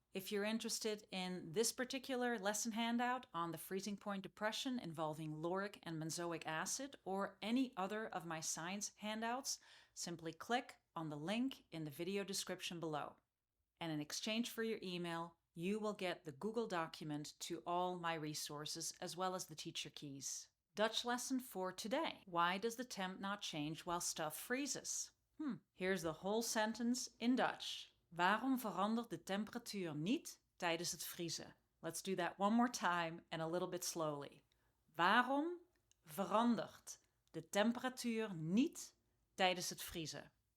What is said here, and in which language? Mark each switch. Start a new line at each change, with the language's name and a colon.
English: If you're interested in this particular lesson handout on the freezing point depression involving lauric and benzoic acid, or any other of my science handouts, simply click on the link in the video description below. And in exchange for your email, you will get the Google document to all my resources as well as the teacher keys. Dutch lesson for today. Why does the temp not change while stuff freezes? Here's the whole sentence in Dutch.
Dutch: Waarom verandert de temperatuur niet tijdens het vriezen?
English: Let's do that one more time and a little bit slowly.
Dutch: Waarom verandert de temperatuur niet tijdens het vriezen?